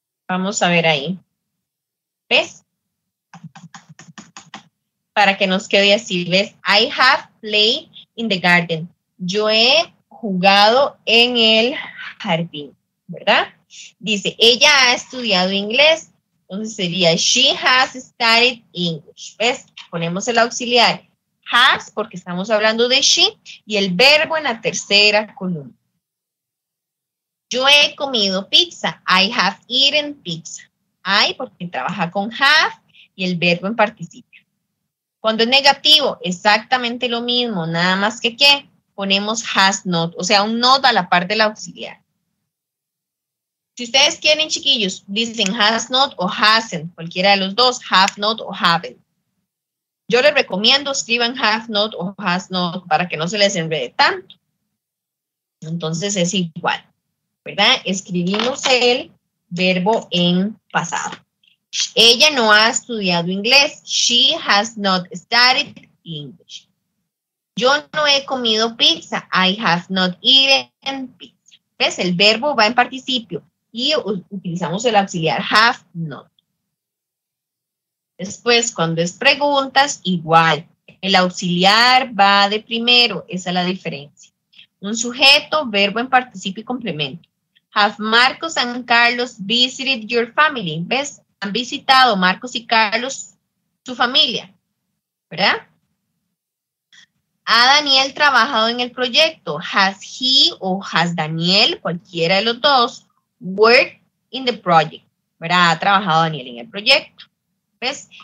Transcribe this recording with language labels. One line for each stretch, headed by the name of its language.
Spanish: Vamos a ver ahí. ¿Ves? Para que nos quede así, ¿ves?
English: I have played in the garden.
Spanish: Yo he jugado en el jardín, ¿verdad? Dice, ella ha estudiado inglés.
English: Entonces sería, she has studied English.
Spanish: ¿Ves? Ponemos el auxiliar has porque estamos hablando de she y el verbo en la tercera columna. Yo he comido pizza.
English: I have eaten pizza.
Spanish: I porque trabaja con have y el verbo en participio. Cuando es negativo, exactamente lo mismo, nada más que ¿qué? Ponemos has not, o sea, un not a la par del auxiliar. Si ustedes quieren, chiquillos, dicen has not o hasn't, cualquiera de los dos, have not o haven't. Yo les recomiendo escriban have not o has not para que no se les enrede tanto. Entonces es igual, ¿verdad? Escribimos el verbo en pasado. Ella no ha estudiado inglés.
English: She has not studied English.
Spanish: Yo no he comido pizza.
English: I have not eaten pizza.
Spanish: ¿Ves? El verbo va en participio y utilizamos el auxiliar have not. Después, cuando es preguntas, igual. El auxiliar va de primero. Esa es la diferencia. Un sujeto, verbo en participio y complemento.
English: Have Marcos and Carlos visited your family?
Spanish: ¿Ves? Han visitado Marcos y Carlos su familia, ¿verdad? ¿Ha Daniel trabajado en el proyecto?
English: Has he
Spanish: o has Daniel, cualquiera de los dos,
English: worked in the project,
Spanish: ¿verdad? Ha trabajado Daniel en el proyecto, ¿ves?